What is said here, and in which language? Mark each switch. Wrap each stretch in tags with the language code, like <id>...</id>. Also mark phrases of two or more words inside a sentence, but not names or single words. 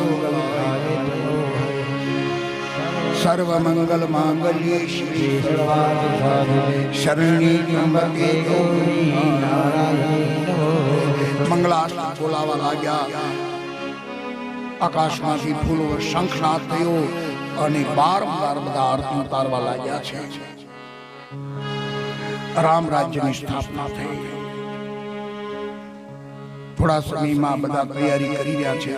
<sa>सर्वमंगल मांगल्ये शिवे शरण्ये त्र्यंबके गौरी</sa> <gu>મંગલાષ્ટક બોલાવા લાગ્યા. આકાશમાંથી ફૂલો શંખનાદ થયો અને બારંવાર બધા આરતી ઉતારવા લાગ્યા છે. રામ રાજ્યની સ્થાપના થઈ. થોડા સમયમાં બધા તૈયારી કરી રહ્યા છે.</gu>